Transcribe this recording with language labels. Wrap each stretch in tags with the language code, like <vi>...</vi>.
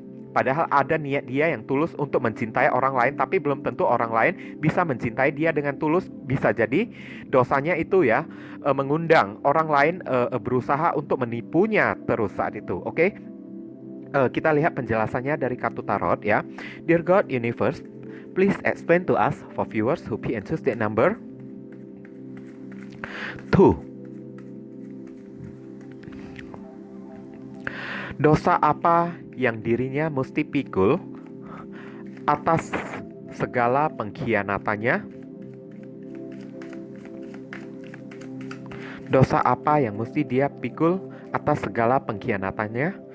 <id>Padahal ada niat dia yang tulus untuk mencintai orang lain, tapi belum tentu orang lain bisa mencintai dia dengan tulus. Bisa jadi dosanya itu ya mengundang orang lain berusaha untuk menipunya terus saat itu. Oke? Kita lihat penjelasannya dari kartu tarot ya.</id> <en>Dear God Universe, please explain to us for viewers who pick and choose that number 2.</en> <id>Dosa apa yang dirinya mesti pikul atas segala pengkhianatannya? Dosa apa yang mesti dia pikul atas segala pengkhianatannya?</id>